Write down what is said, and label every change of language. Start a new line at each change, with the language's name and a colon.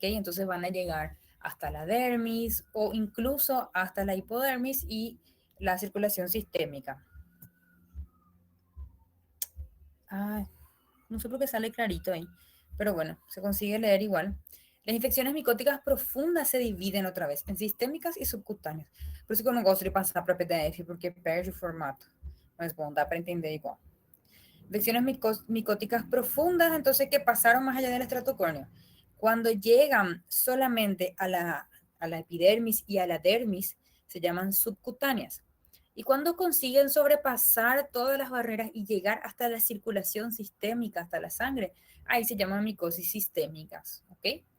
Spanish: Entonces van a llegar hasta la dermis o incluso hasta la hipodermis y la circulación sistémica. Ah, no sé por qué sale clarito ahí, pero bueno, se consigue leer igual. Las infecciones micóticas profundas se dividen otra vez en sistémicas
Portuguese: e subcutâneas. Por isso que eu não gosto de passar para PDF, porque perde o formato. Mas bom, dá para entender igual.
Spanish: Infecciones micóticas profundas, entonces, que pasaron más allá del estrato córneo. Cuando llegan solamente a la epidermis y a la dermis, se llaman subcutáneas. Y cuando consiguen sobrepasar todas las barreras y llegar hasta la circulación sistémica, hasta la sangre, ahí se llaman micosis sistémicas, ¿ok?